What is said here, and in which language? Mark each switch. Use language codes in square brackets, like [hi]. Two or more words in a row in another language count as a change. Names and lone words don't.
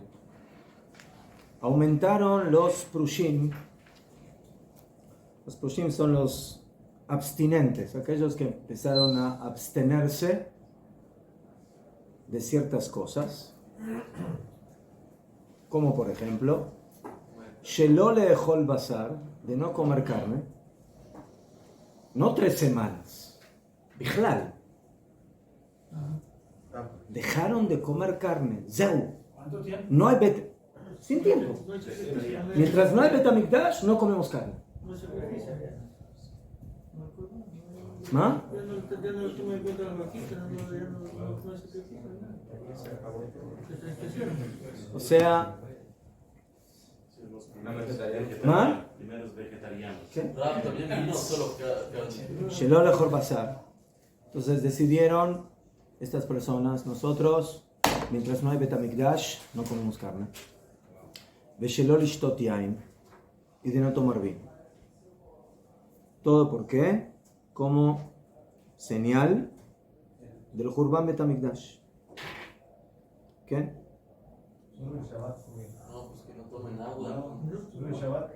[es] Aumentaron los Prushim. Los Prushim son los abstinentes, aquellos que empezaron a abstenerse de ciertas cosas, como por ejemplo, [he] שלא לאכול בשר, [es] de no comer carne, no 3 semanas, Bichlal. Dejaron de comer carne, Zeu. ¿Cuánto tiempo? No hay sin tiempo. Mientras no hay Beit HaMikdash, no comemos carne. ¿Ah? Ya no toma en cuenta las vaquitas, no O sea, ¿ah? Primeros vegetarianos. ¿Qué? También vino solo que [he] שלא לאכול בשר. [es] Entonces decidieron estas personas, nosotros, mientras no hay Beit HaMikdash, no comemos carne. [he] ושלא לשתות יין, [es] y de no tomar vino. ¿Todo por qué? Como señal del [he] חורבן בית המקדש. [es] ¿Qué? no, pues que no tomen agua. ¿Solo en Shabbat?